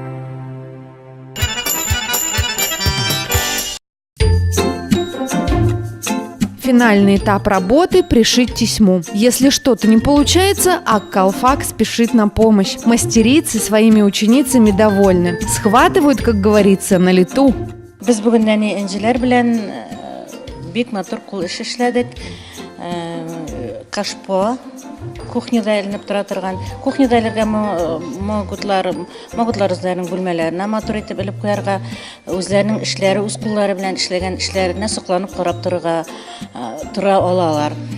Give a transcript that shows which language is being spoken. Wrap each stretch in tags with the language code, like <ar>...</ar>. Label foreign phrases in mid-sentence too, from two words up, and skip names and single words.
<ru>Финальный этап работы – пришить тесьму. Если что-то не получается, Ак-Калфак спешит на помощь. Мастерицы своими ученицами довольны. Схватывают, как говорится, на лету.</ru> <tt>Без бүгіннәне энжилер белән бик матур кул эш эшләдек. Кашпо кухняда эленеп тора торган. Кухняда эләргә могутлар үзләренең бүлмәләренә матур итеп элеп куярга, үзләренең эшләре, үз куллары белән эшләгән эшләренә сокланып карап тора алалар.</tt>